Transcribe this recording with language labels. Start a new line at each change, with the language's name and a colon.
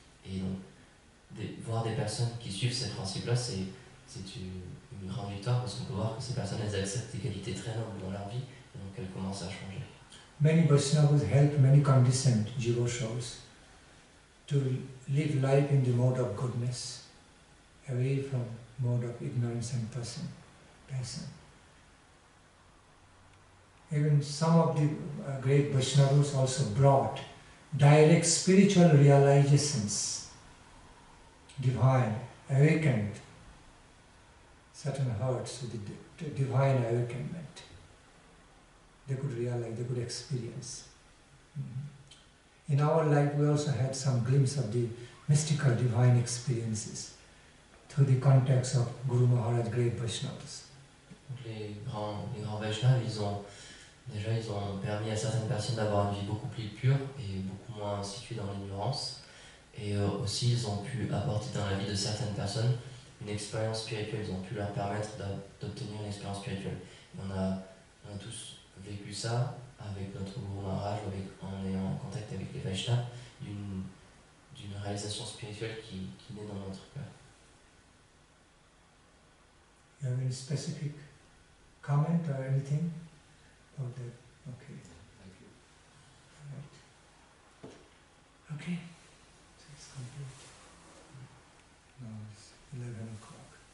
French: Et donc, voir des personnes qui suivent ces principes-là, c'est une grande victoire, parce qu'on peut voir que ces personnes, elles acceptent des qualités très nobles dans leur vie, et donc elles commencent à changer.
English: Many Vaishnavas help many conditioned jiva souls to live life in the mode of goodness, away from mode of ignorance and passion. Even some of the great Vaishnavas also brought direct spiritual realizations, divine, awakened certain hearts with the divine awakenment. They could realize, they could experience. In our life we also had some glimpse of the mystical divine experiences through the context of Guru Maharaj, great Vaishnavas.
French: Donc les grands Vaishnavas, ils ont permis à certaines personnes d'avoir une vie beaucoup plus pure et beaucoup moins située dans l'ignorance. Et aussi, ils ont pu apporter dans la vie de certaines personnes une expérience spirituelle. Ils ont pu leur permettre d'obtenir une expérience spirituelle. Et on a tous vécu ça avec notre Guru Maharaj, en ayant un contact avec les Vaishnavas, d'une réalisation spirituelle qui naît dans notre cœur.
English: You have any specific comment or anything about that? Okay. Thank you. Right. Okay. So it's complete. Now it's 11 o'clock.